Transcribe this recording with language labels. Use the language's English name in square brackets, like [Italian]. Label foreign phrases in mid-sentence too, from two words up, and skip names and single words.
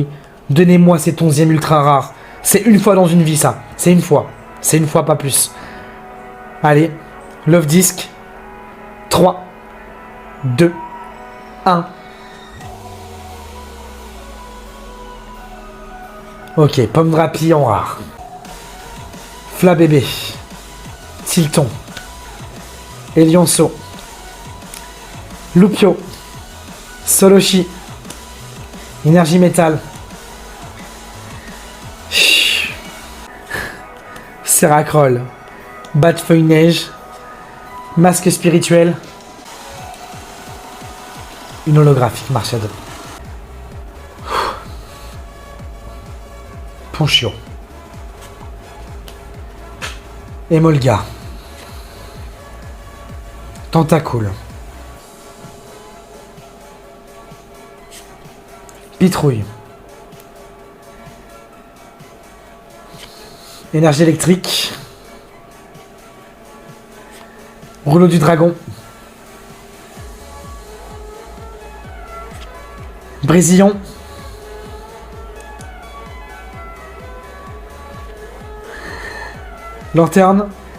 [French] Donnez-moi cet 11e ultra rare. C'est une fois dans une vie, ça. C'est une fois, pas plus. Allez. Love Disc. 3, 2, 1. Ok, Pomme Drapi en rare. Flabébé. Tilton. Elionceau. Lupio. Soloshi. Énergie métal. Seracroll. Bat-feuille neige. Masque spirituel. Une holographique Marchado. Ponchio. Emolga. Tentacool. Pitrouille. Énergie électrique. Rouleau du dragon. Brésillon. Lanterne.